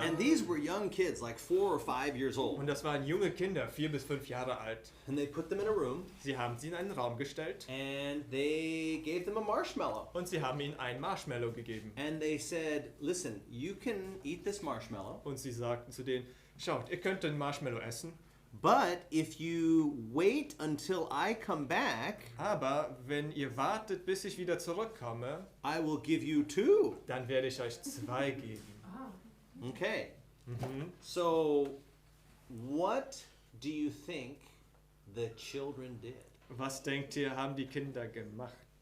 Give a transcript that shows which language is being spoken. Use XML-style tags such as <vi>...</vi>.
<en>And these were young kids, like 4 or 5 years old.</en> <de>Und das waren junge Kinder, 4 bis 5 Jahre alt.</de> <en>And they put them in a room,</en> <de>Sie haben sie in einen Raum gestellt</de> <en>and they gave them a marshmallow.</en> <de>und sie haben ihnen ein Marshmallow gegeben.</de> <en>And they said, listen, you can eat this marshmallow,</en> <de>Und sie sagten zu denen, schaut, ihr könnt den Marshmallow essen,</de> <en>but if you wait until I come back,</en> <de>aber wenn ihr wartet, bis ich wieder zurückkomme,</de> <en>I will give you 2.</en> <de>dann werde ich euch 2 geben.</de> <en>Okay. Mhm. So, what do you think the children did?</en> <de>Was denkt ihr, haben die Kinder gemacht?</de>